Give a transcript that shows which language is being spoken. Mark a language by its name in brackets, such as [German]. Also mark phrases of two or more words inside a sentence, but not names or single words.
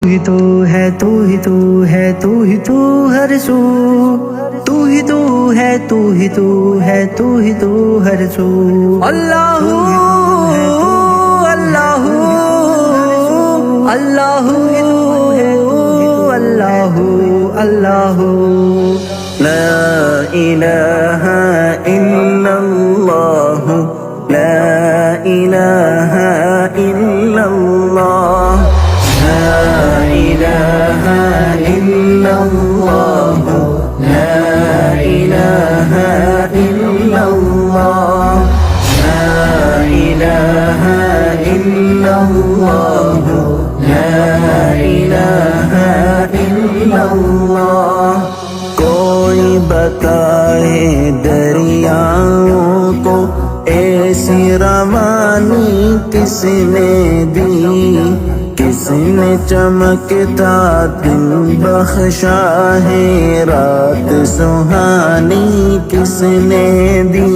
[Urdu] ہی تو ہے، تو ہی تو ہے، تو ہی تو ہر سو، تو ہی تو ہے، تو ہی تو ہے، تو ہی تو ہر سو. اللہو اللہو اللہو اللہو اللہو. [Arabic] لا إله إلا الله، لا إله إلا الله، لا إله إلا الله، لا إله إلا الله، لا إله إلا الله، لا إله إلا الله، لا إله إلا الله. [Urdu] کوئی بتائے دریاؤں کو ایسی روانی کس نے دی، کس نے چمکتا دن بخشا ہے، رات سہانی کس نے دی.